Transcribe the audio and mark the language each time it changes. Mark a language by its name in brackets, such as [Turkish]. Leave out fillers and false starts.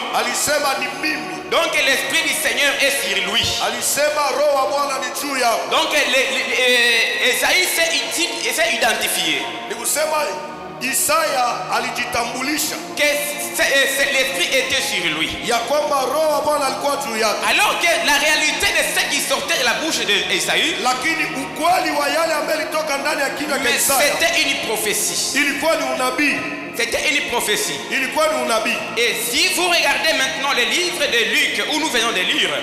[Swahili] alisema ni mimi. [French] Donc l'esprit du Seigneur est sur lui. [Swahili] Alisema roho wa Bwana ni juu yao. [French] Donc Esaïe s'est identifié [Swahili] Ni kusema Isaya alijitambulisha [French] que l'esprit était sur lui. [Swahili] ya kwamba roho wa Bwana alikuwa juu yake, [French] Alors que la réalité de ce qui sortait de la bouche d'Esaïe, [Swahili] lakini ukweli wa yale ambayo ilitoka ndani ya kinywa cha [French] mais [Swahili] Isaya [French] c'était une prophétie. [Swahili] ilikuwa ni unabii, [French] C'était une prophétie. [Swahili] ilikuwa ni unabii. [French] Et si vous regardez maintenant le livre de Luc, où nous venons de lire,